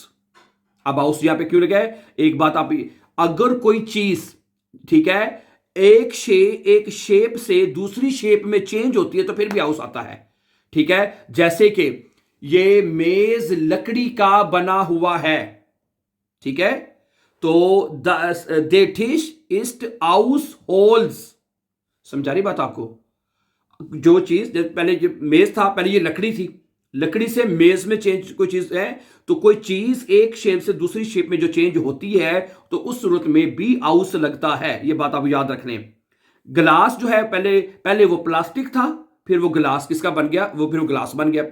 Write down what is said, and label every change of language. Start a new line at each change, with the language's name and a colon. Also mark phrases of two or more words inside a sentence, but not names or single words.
Hindi: अब आउस यहां पे क्यों लगा है, एक बात आप, अगर कोई चीज, ठीक है, एक शेप से दूसरी शेप में चेंज होती है तो फिर भी आउस आता है, ठीक है। जैसे कि ये मेज लकड़ी का बना हुआ है, ठीक है, तो
German: der Tisch ist aus Holz,
Hindi: समझा रही बात आपको। जो चीज पहले जो मेज था, पहले ये लकड़ी थी, लकड़ी से मेज में चेंज कोई चीज है, तो कोई चीज एक शेप से दूसरी शेप में जो चेंज होती है तो उस सूरत में भी आउस लगता है, ये बात आप याद रख लें। ग्लास जो है पहले वो प्लास्टिक था, फिर वो ग्लास किसका बन गया, वो फिर वो ग्लास बन गया।